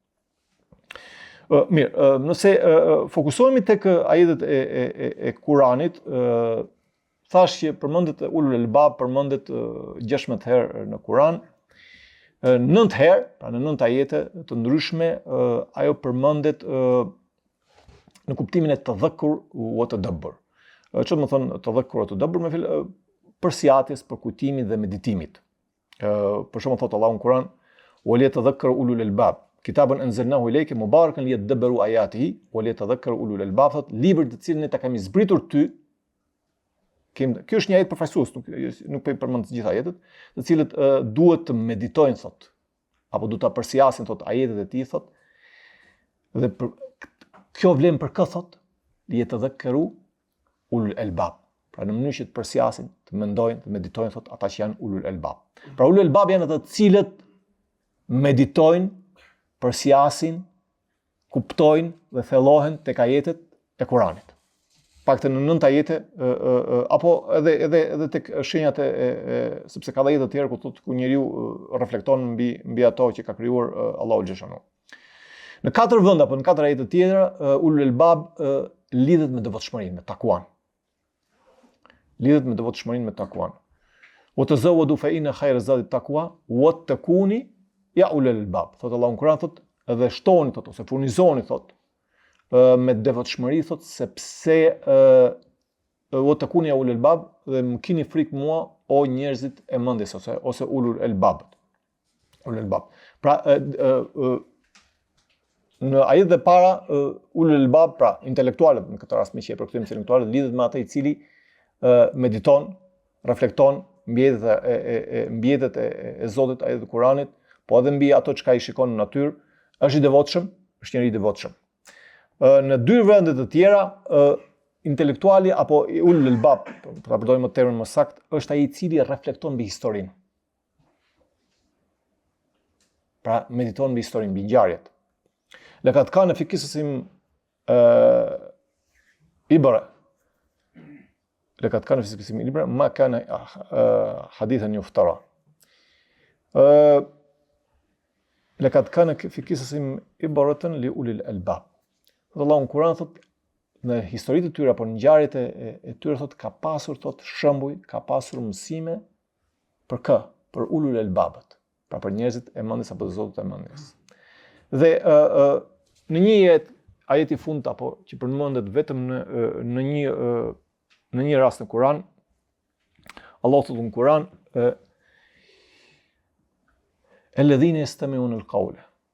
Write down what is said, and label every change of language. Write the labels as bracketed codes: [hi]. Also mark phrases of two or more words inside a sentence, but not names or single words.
[sq] Mirë, nëse fokusohemi tek ajetet e Kuranit, thash që përmendet [ar] أولو الألباب, [sq] përmendet 16 herë në Kuran, 9 herë, pra në 9 ajete të ndryshme, ajo përmendet në kuptimin e [ar] تذكر وتدبر. [sq] Çfarë më thon [ar] تذكر وتدبر? [sq] Me fjalë përsjatjes, për kujtimin dhe meditimit. Për shembull thot Allahu në Kuran: [ar] "وليتذكر أولو الألباب." كتاب أنزلناه إليك مبارك ليدبروا آياته وليتذكر أولو الألباب. [sq] Thot libër të cilin ne ta kemi zbritur ty. Kjo është një ajet përfaqësues, nuk po i përmend të gjitha ajetet, të cilët duhet të meditojnë thot, apo duhet ta përsjasin thot ajetet e tij thot. Dhe kjo vlen për kë thot? [ar] ليتذكر أولو الألباب. [sq] Pra në mënyrë që të përsjasin, të mendojnë, të meditojnë thot ata që janë [ar] أولو الألباب. [sq] Pra [ar] أولو الألباب [sq] janë ata të cilët meditojnë, përsjasin, kuptojnë dhe thellohen tek ajetet e Kuranit. Paktën në 9 ajete apo edhe tek shenjat sepse ka ajete të tjera ku njeriu reflekton mbi ato që ka krijuar Allahu xhashanu. Në 4 vende apo në 4 ajete të tjera ulul albab lidhet me devotshmërinë, me takuan. [ar] وتزودوا فإن خير الزاد التقوى واتقون يا أولي الألباب. [sq] Thot Allahu në Kur'an thot edhe shtoni thot ose furnizoni thot me devotshmëri thot sepse [ar] واتقون يا أولي الألباب [sq] dhe më keni frikë mua o njerëzit e mendjes ose [ar] أولي الألباب. [sq] Pra në ajet dhe para [ar] أولي الألباب, [sq] pra intelektualët në këtë rast me që e përkthejmë intelektualët, lidhet me ata i cili mediton, reflekton mbi jetët e Zotit, ajetet e Kuranit, po edhe mbi ato çka i shikon në natyrë, është i devotshëm, është njëri i devotshëm. Në 2 vende të tjera, intelektuali apo [ar] أولو الألباب, [sq] ta përdojmë termin më sakt, është ai i cili reflekton mbi historinë. Pra mediton mbi historinë, mbi ngjarjet. [ar] لقد كان في قصصهم عبرة. لقد كان في قصصهم عبرة ما كان حديثا يفترى. لقد كان في قصصهم عبرة لأولي الألباب. [sq] Allahu në Kur'an thot në historitë e tyre apo në ngjarjet e tyre thot ka pasur thot shembuj, ka pasur mësime për kë? Për [ar] أولي الألباب, [sq] pra për njerëzit e mendjes apo të Zotit e mendjes. Dhe në një ajet i fundit apo që përmendet vetëm në një rast në Kur'an, Allah thot në Kur'an: [ar] "الذين يستمعون القول."